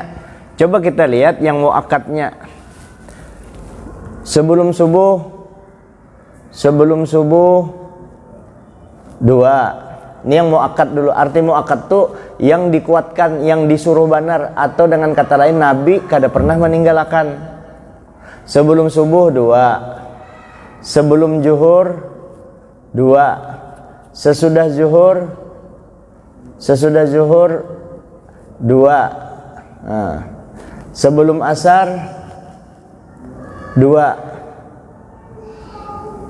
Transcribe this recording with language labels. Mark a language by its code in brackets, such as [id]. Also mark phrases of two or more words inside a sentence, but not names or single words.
[id] Coba kita lihat yang muakkadnya. Sebelum subuh 2. Ini yang muakkad dulu. Arti muakkad tuh yang dikuatkan, yang disuruh benar, atau dengan kata lain Nabi kada pernah meninggalkan. Sebelum subuh 2. Sebelum zuhur 2. Sesudah zuhur 2. Nah. Sebelum asar 2.